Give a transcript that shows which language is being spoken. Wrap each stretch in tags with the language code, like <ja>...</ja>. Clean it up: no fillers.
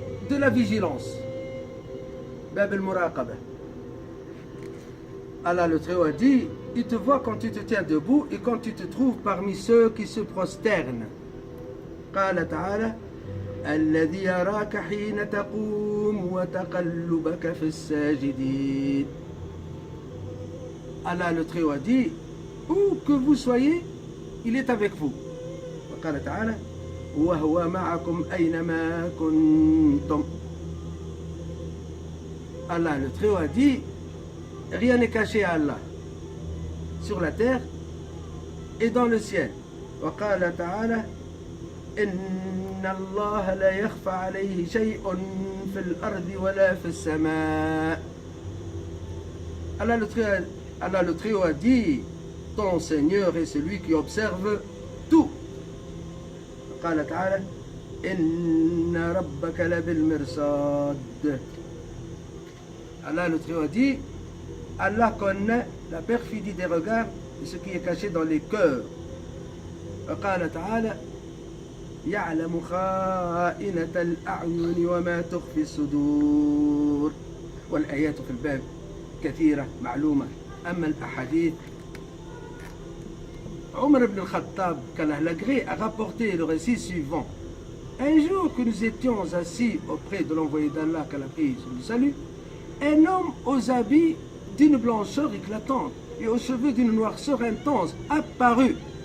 <fr>De la vigilance. Bab al-Muraqaba. Allah le Très-Haut a dit, il te voit quand tu te tiens debout et quand tu te trouves parmi ceux qui se prosternent.</fr> <ar>قال تعالى الذي يراك حين تقوم وتقلبك في الساجدين.</ar> <fr>Allah le Très-Haut a dit, où que vous soyez, il est avec vous.</fr> <ar>وقال تعالى وهو معكم أينما كنتم.</ar> <fr>Allah le Très-Haut a dit, rien n'est caché à Allah, sur la terre et dans le ciel.</fr> <ar>وقال تعالى إن الله لا يخفى عليه شيء في الأرض ولا في السماء.</ar> <fr>Allah le Très-Haut a dit, ton Seigneur est celui qui observe tout.</fr> <ar>قال تعالى إن ربك لبالمرصاد.</ar> <fr>Allah le Très-Haut a dit, Allah connaît la perfidie des regards et ce qui est caché dans les cœurs.</fr> <ar>وقال تعالى يعلم خائنة الأعين وما تخفي الصدور. والآيات في الباب كثيرة معلومة. أما الأحاديث,</ar> <fr>Omar ibn al-Khattab, qu'Allah l'agrée, a rapporté le récit suivant. Un jour que nous étions assis auprès de l'envoyé d'Allah, qu'Allah prie sur le salut, un homme aux habits d'une blancheur éclatante et aux cheveux d'une noirceur intense apparut.</fr>